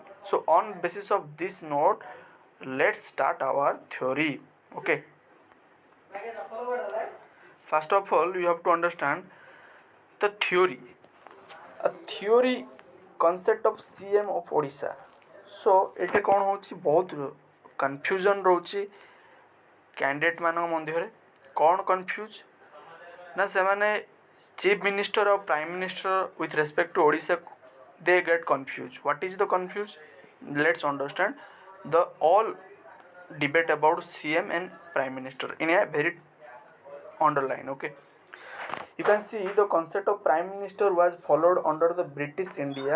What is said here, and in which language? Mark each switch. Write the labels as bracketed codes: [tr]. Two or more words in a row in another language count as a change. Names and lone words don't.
[en] So on basis of this note, let's start our theory. Okay, first of all you have to understand the theory, a theory concept of CM of Odisha. [or] So ଏଠି କ'ଣ ହେଉଛି ବହୁତ କନଫ୍ୟୁଜନ୍ ରହୁଛି କ୍ୟାଣ୍ଡିଡେଟ୍ ମାନଙ୍କ ମଧ୍ୟରେ। କ'ଣ କନଫ୍ୟୁଜ୍ ନା ସେମାନେ [en] chief minister ଆଉ prime minister with respect to Odisha they get confused. What is the confused? Let's understand the all debate about CM and prime minister in a very underline. Okay, you can see the concept of prime minister was followed under the British India.